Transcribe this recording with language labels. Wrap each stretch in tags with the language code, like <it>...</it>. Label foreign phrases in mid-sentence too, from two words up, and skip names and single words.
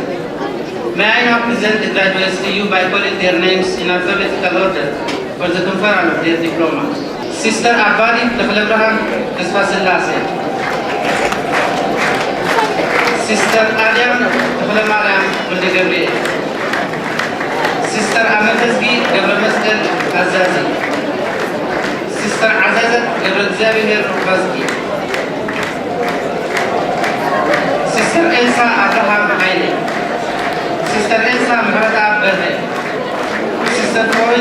<en>May I now present the graduates to you by calling their names in alphabetical order for the conferral of their diploma. Sister Abadi Abraham Kasfasilase, Sister Adam Mariam Gabriel, Sister Amatazgi Gabramaskel Azazi, Sister Azazat Gabrazabi Rufazgi, Sister Elsa Abraham Haile, Sister Elsa Marata Berhe, Sister Troy</en>